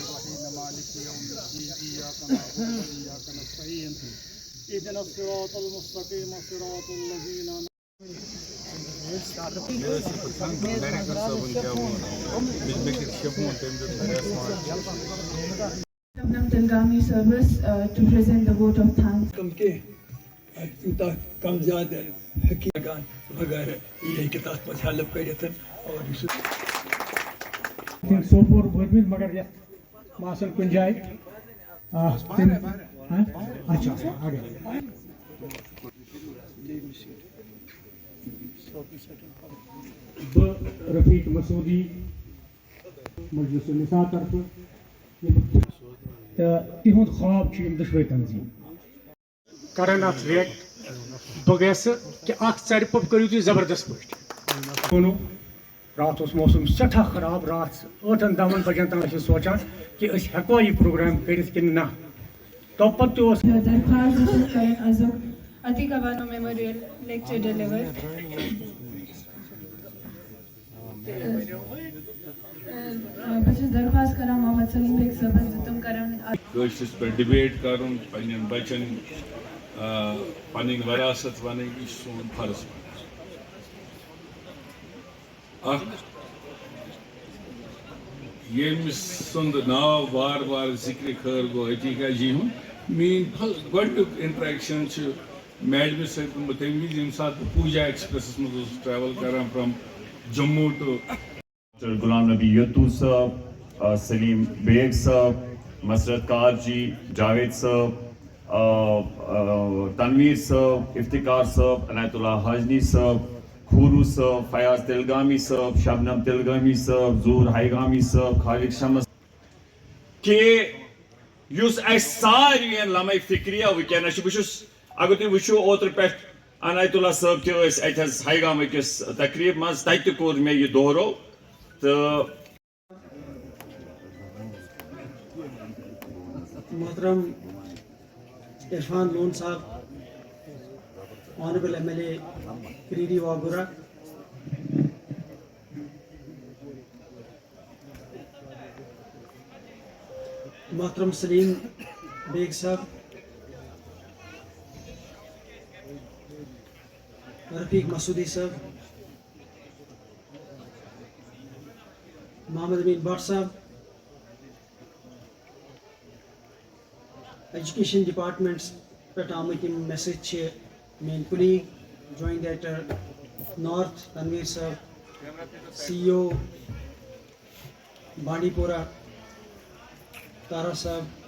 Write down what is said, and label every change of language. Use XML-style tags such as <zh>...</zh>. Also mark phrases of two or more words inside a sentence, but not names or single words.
<ar>الرحیم مالک یوم الدین ایاک نعبد و ایاک نستعین اهدنا الصراط المستقیم صراط الذین</ar> <en>Dalgami service to present the vote of thanks.</en> <ks>کم زیادہ حقیقان وغیرہ یہ کتاب پر ہیلپ کرتھ اور سوپور وٲتمٕتۍ مگر یتھ باسان کُنہِ جایہِ اچھا اگر بہٕ رفیق مسعودی مجلس النساء طرفہٕ تہٕ تِہُنٛد خواب چھُ یِم دۄشوے تنظیٖم کران اتھ ریٹ بہٕ گژھٕ کہِ اکھ ژرِ پوٚپ کٔرِو تُہۍ زبردست پٲٹھۍ رات اوس موسم سٮ۪ٹھاہ خراب، رات 8-10 بجن تام ٲسۍ سونچان کہ أسۍ ہٮ۪کوا یہِ پروگرام کٔرِتھ کِنہٕ نہ، توپتہٕ تہِ اوس</ks> <ur>درخواست رسید کریں</ur> <ks>آزم عتیق بانو میموریل لیکچر ڈیلیور بہٕ چھَس درخواست کران محمد سلیٖم بیگ صٲبَس زِ تِم کَرَن کٲشرِس پٮ۪ٹھ ڈِبیٹ کَرُن پنٛنٮ۪ن بَچَن پَنٕنۍ وراثت وَنٕنۍ یہِ چھُ سون فرض اکھ ییٚمہِ سُنٛد ناو بار بار ذِکرِ خٲر گوٚو عتیقہ جی ہُنٛد میٛٲنۍ گۄڈنیُک اِنٹرٛیکشَن چھُ میڈمہِ سۭتۍ گوٚمُت تَمہِ وِزِ ییٚمہِ ساتہٕ بہٕ پوٗجا ایکسپریسَس منٛز اوسُس ٹرٛیوٕل کَران</ks> <en>from Jammu to</en> <ks>غلام نبی یتو صاحب سلیم بیگ صاحب مسرت کار جی جاوید صاحب تنویر صاحب افتخار صاحب عنایت اللہ حاجنی صاحب کھورو صاحب فیاض تلگامی صاحب شبنم تلگامی صاحب ظہور ہائیگامی صاحب خالق شمس کہ یُس اَسہِ ساروِین</ks> <ur>لمحے فکریہ</ur> <ks>ونکیٚنس چھُ بہٕ چھُس اگر تُہۍ وٕچھِو اوترٕ پٮ۪ٹھ عنایت اللہ صٲب تہِ ٲسۍ اَتہِ حظ ہایگام أکِس تقریٖب منٛز تَتہِ تہِ کوٚر مےٚ یہِ دورو تہٕ محترم عرفان لون صاحب</ks> <en>Honourable MLA</en> <ks>کریری واگورا محترم سلیم بیگ صاحب رفیق مسعودی صاحب محمد امین بٹ صاحب</ks> <en>Education Departments</en> <ks>پٮ۪ٹھ آمٕتۍ یِم مےٚ سۭتۍ چھِ میٛٲنۍ کُلیٖگ</ks> <en>Joint Director North</en> <ks>تنویٖر صٲب سی او بانڈی پورہ تارا صاحب</ks>